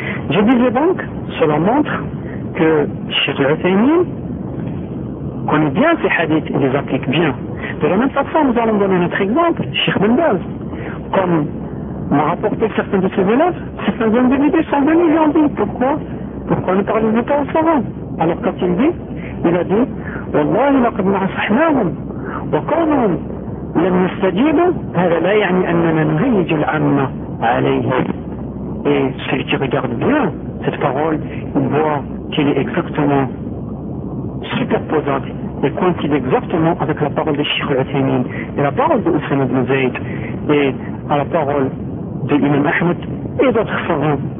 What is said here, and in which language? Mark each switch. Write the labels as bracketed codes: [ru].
[fr] Je disais donc, cela montre que Cheikh Al-Uthaymeen connaît bien ces hadiths et les applique bien. De la même façon, nous allons donner notre exemple, Cheikh Ben Baz. Comme m'ont rapporté certains de ses élèves, certains individus sont venus lui en dire pourquoi ne parlez-vous pas aux savants. Alors quand il a dit, [ar] والله لقد نصحناهم وقومهم لم يستجيبوا هذا لا يعني أننا نغيج العامة عليهم. [fr] Et celui qui regarde bien cette parole, il voit qu'elle est exactement superposable et coïncide exactement avec la parole de Cheikh Al-Uthaymeen et la parole de Oussama ibn Zayd et à la parole de l'imam Ahmed et d'autres savants.